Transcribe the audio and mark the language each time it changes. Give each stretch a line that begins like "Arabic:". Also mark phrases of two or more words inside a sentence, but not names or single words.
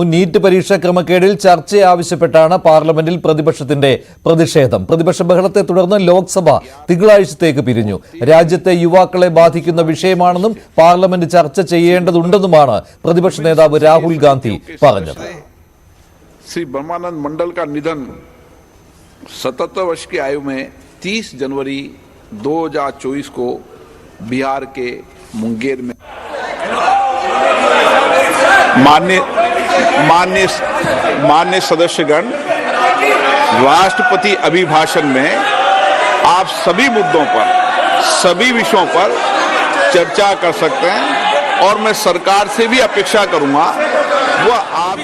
Malayalam: നീറ്റ് പരീക്ഷാ ക്രമക്കേടിൽ ചർച്ച ആവശ്യപ്പെട്ടാണ് പാർലമെന്റിൽ പ്രതിപക്ഷത്തിന്റെ പ്രതിഷേധം. പ്രതിപക്ഷ ബഹളത്തെ തുടർന്ന് ലോക്സഭ തിങ്കളാഴ്ചത്തേക്ക് പിരിഞ്ഞു. രാജ്യത്തെ യുവാക്കളെ ബാധിക്കുന്ന വിഷയമാണെന്നും പാർലമെന്റ് ചർച്ച ചെയ്യേണ്ടതുണ്ടെന്നുമാണ് പ്രതിപക്ഷ നേതാവ് രാഹുൽ ഗാന്ധി പറഞ്ഞത്.
Hindi: श्री ब्रह्मानंद मंडल का निधन 77 वर्ष की आयु में 30 जनवरी 2024 को बिहार के मुंगेर में माननीय सदस्यगण, राष्ट्रपति अभिभाषण में आप सभी मुद्दों पर, सभी विषयों पर चर्चा कर सकते हैं और मैं सरकार से भी अपेक्षा करूंगा वो आप